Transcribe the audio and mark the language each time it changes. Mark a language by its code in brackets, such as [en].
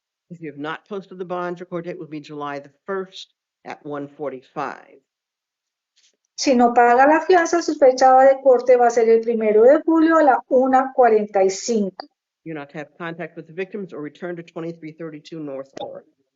[en] If you have not posted the bond, your court date will be July the 1st at 1:45. [es] Si no paga la fianza, su fecha de corte va a ser el 1 de julio a las 1:45. [en] You're not to have contact with the victims or return to 2332 North Oregon.